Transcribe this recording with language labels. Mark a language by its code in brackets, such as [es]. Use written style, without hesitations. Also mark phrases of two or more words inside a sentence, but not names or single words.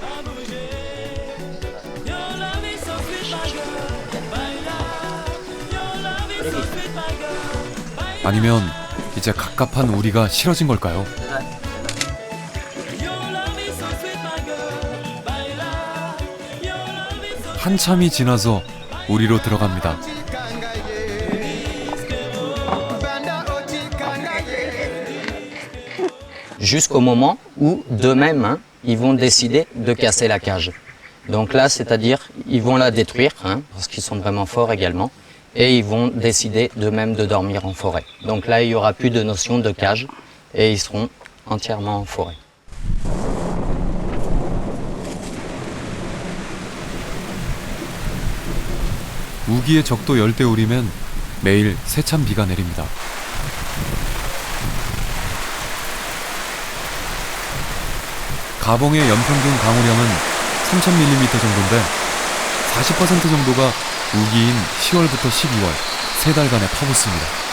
[ko] 아니면 이제 갑갑한 우리가 싫어진 걸까요? 한참이 지나서 우리로 들어갑니다. [fr] Jusqu'au moment où, d'eux-mêmes, hein, ils vont décider de casser la cage. Donc là, c'est-à-dire, ils vont la détruire, hein, parce qu'ils sont vraiment forts également, et ils vont décider d'eux-mêmes de dormir en forêt. Donc là, il n'y aura plus de notion de cage, et ils seront entièrement en forêt. [ko] 우기의 적도 열대우리면 매일 세찬 비가 내립니다. 가봉의 연평균 강우량은 3,000mm 정도인데 40% 정도가 우기인 10월부터 12월 3달간에 퍼붓습니다.